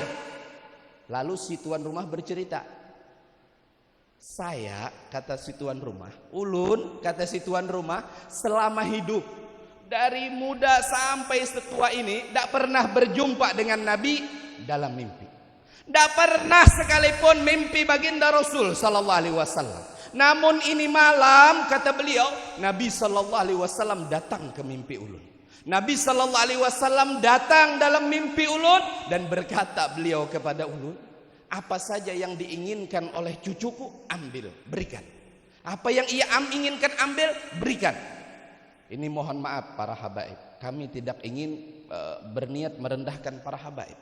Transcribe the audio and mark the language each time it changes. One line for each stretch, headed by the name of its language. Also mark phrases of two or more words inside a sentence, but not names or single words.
Indonesian: Lalu si tuan rumah bercerita. Saya, kata si tuan rumah, ulun, kata si tuan rumah, selama hidup dari muda sampai setua ini tidak pernah berjumpa dengan Nabi dalam mimpi. Tidak pernah sekalipun mimpi baginda Rasul
Arabic: صلى الله عليه وسلم.
Indonesian: Namun ini malam, kata beliau, Nabi
Arabic: صلى الله عليه وسلم
Indonesian: datang ke mimpi ulun. Nabi
Arabic: صلى الله عليه وسلم
Indonesian: datang dalam mimpi ulun dan berkata beliau kepada ulun, apa saja yang diinginkan oleh cucuku, ambil, berikan. Apa yang ia inginkan, ambil, berikan. Ini mohon maaf para habaib, kami tidak ingin berniat merendahkan para habaib.